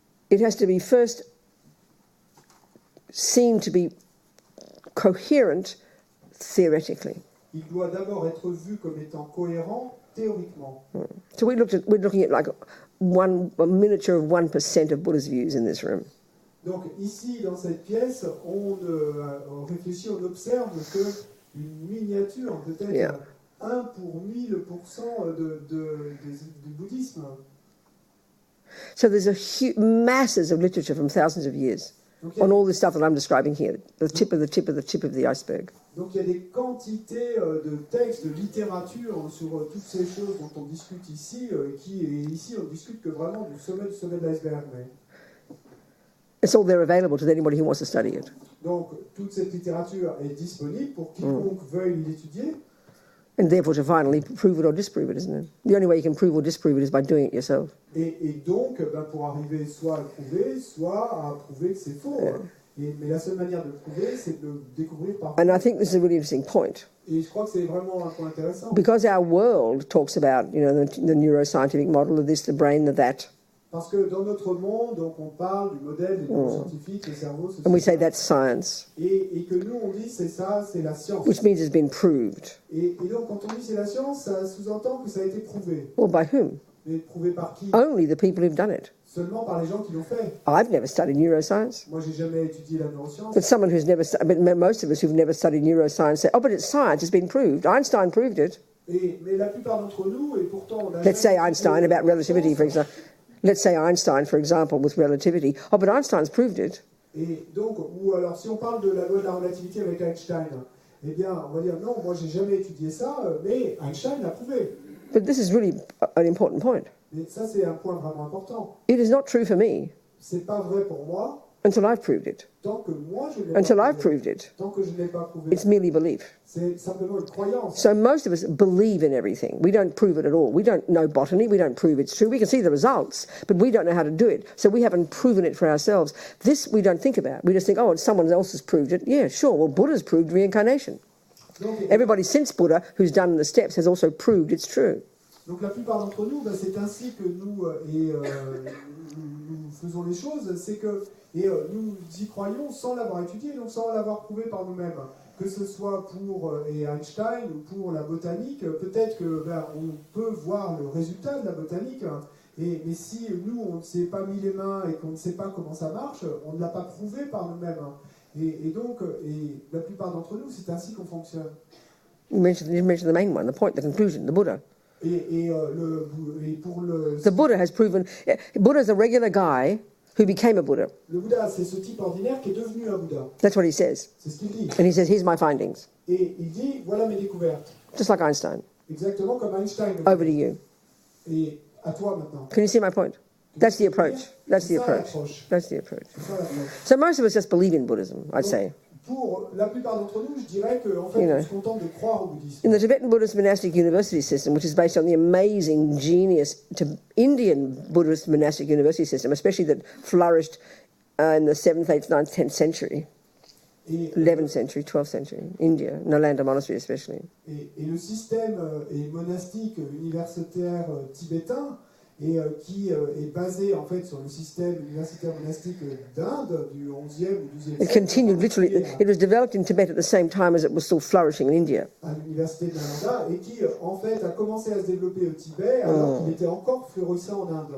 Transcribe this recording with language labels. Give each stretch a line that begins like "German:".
English: it has to be first seen to be coherent theoretically.
French: il doit d'abord être vu comme étant cohérent théoriquement.
English: So we're looking at like a miniature of 1% of Buddha's views in this room.
French: Donc ici, dans cette pièce, on réfléchit, on observe qu'une miniature, peut-être
English: Yeah.
French: 1 pour 1000% du bouddhisme.
English: So there's masses of literature from thousands of years
French: Donc il y a
English: on all this stuff that I'm describing here, the tip of the iceberg.
French: Donc il y a des quantités de textes, de littérature sur toutes ces choses dont on discute ici, et ici on discute que vraiment du sommet de l'iceberg.
English: It's all there available to anybody who wants to study it.
French: Donc toute cette littérature est disponible pour quiconque veuille l'étudier.
English: And therefore to finally prove it or disprove it, isn't it? The only way you can prove or disprove it is by doing it yourself.
French: Et donc, pour arriver soit à le prouver, soit à prouver que c'est faux. Mais la seule manière de le prouver, c'est de le découvrir par
English: And I think this is a really interesting point.
French: Et je crois que c'est vraiment un point intéressant.
English: Because our world talks about, the neuroscientific model of this, the brain, the that.
French: Parce que dans notre monde, donc on parle du modèle des neuroscientifiques, le cerveau, ceci,
English: And we say
French: cela.
English: that's science,
French: Et que nous, on dit c'est ça, c'est la science.
English: which means it's been proved.
French: Et donc, quand on dit c'est la science, ça sous-entend que ça a été prouvé.
English: Well, by whom?
French: Mais prouvé par qui?
English: Only the people who've done it.
French: Seulement par les gens qui l'ont fait.
English: I've never studied neuroscience.
French: Moi, j'ai jamais étudié la neuroscience.
English: But someone who's never, but most of us who've never studied neuroscience say, oh, but it's science, it's been proved. Einstein proved it.
French: Mais la plupart d'entre nous, et pourtant on a
English: Let's say
French: jamais
English: Einstein
French: étudié
English: about
French: la
English: relativity,
French: neuroscience.
English: for example. Let's say Einstein, for example, with relativity. Oh, but Einstein's proved it.
French: Et donc, ou alors si on parle de la loi de la relativité avec Einstein, eh bien, on va dire non, moi j'ai jamais étudié ça, mais Einstein l'a prouvé.
English: But this is really an important point.
French: Mais ça, c'est un point vraiment important.
English: It is not true for me
French: C'est pas vrai pour moi
English: until I've proved it.
French: tant que moi je ne l'ai
English: Until
French: pas
English: I've
French: prouvé.
English: proved it,
French: Tant que je ne l'ai pas prouvé.
English: it's merely belief.
French: C'est simplement une croyance.
English: So most of us believe in everything. We don't prove it at all. We don't know botany. We don't prove it's true. We can see the results, but we don't know how to do it. So we haven't proven it for ourselves. This we don't think about. We just think, oh, someone else has proved it. Yeah, sure. Well, Buddha's proved reincarnation.
French: Donc,
English: Everybody since Buddha who's done the steps has also proved it's true.
French: donc la plupart d'entre nous, ben, c'est ainsi que nous, nous faisons les choses, c'est que nous y croyons sans l'avoir étudié, donc sans l'avoir prouvé par nous-mêmes. Que ce soit pour Einstein ou pour la botanique, peut-être que ben, on peut voir le résultat de la botanique, mais si nous on ne s'est pas mis les mains et qu'on ne sait pas comment ça marche, on ne l'a pas prouvé par nous-mêmes. Et donc, la plupart d'entre nous, c'est ainsi qu'on fonctionne.
English: You mentioned the main one, the point, the conclusion, the Buddha.
French: Et pour le...
English: The Buddha has proven... Buddha's a regular guy who became a Buddha.
French: Le Bouddha, c'est ce type ordinaire qui est devenu un Bouddha.
English: That's what he says.
French: C'est ce qu'il dit.
English: And he says, here's my findings.
French: Et il dit, voilà mes découvertes.
English: Just like Einstein.
French: Exactement comme Einstein.
English: Over to you.
French: Et à toi maintenant.
English: Can you see my point? That's the approach. That's the approach. That's the approach.
French: C'est ça l'approche.
English: So most of us just believe in Buddhism, I'd say.
French: Pour la plupart d'entre nous, je dirais qu'en fait, on se contente de croire au bouddhisme.
English: In the Tibetan Buddhist monastic university system, which is based on the amazing genius Indian Buddhist monastic university system, especially that flourished in the 7th, 8th, 9th, 10th century, 11th century, 12th century, India, Nalanda monastery especially.
French: Et le système monastique universitaire tibétain, qui est basé en fait sur le système universitaire monastique d'Inde du 11e ou 12e siècle.
English: It continued literally. It was developed in Tibet at the same time as it was still flourishing in India.
French: À l'université de Nalanda et qui en fait a commencé à se développer au Tibet alors qu'il était encore florissant en Inde.